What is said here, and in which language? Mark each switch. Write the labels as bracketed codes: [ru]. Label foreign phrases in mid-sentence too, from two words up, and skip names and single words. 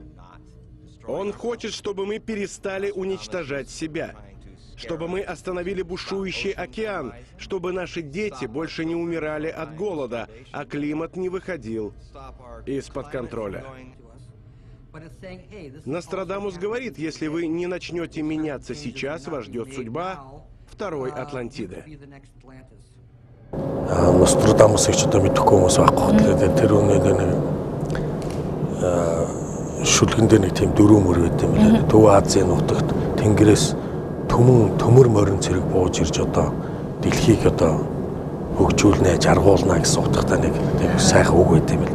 [ru] Он хочет, чтобы мы перестали уничтожать себя, чтобы мы остановили бушующий океан, чтобы наши дети больше не умирали от голода, а климат не выходил из-под контроля. Нострадамус говорит, если вы не начнете меняться сейчас, вас ждет судьба второй Атлантиды. [mn] Нострадамус ч одоо мэдэхгүй хүмүүс байхгүй. Тэгээд тэр үнээр нэг шүлгэн дээр нэг тийм дөрөв мөр байт юм лээ. Төв Азийн нутагт тэнгэрээс төмөр морин цэрэг бууж ирж одоо дэлхийг одоо хөгжүүлнэ, жаргуулна гэсэн утгатай нэг тийм сайхан үг байт юм л.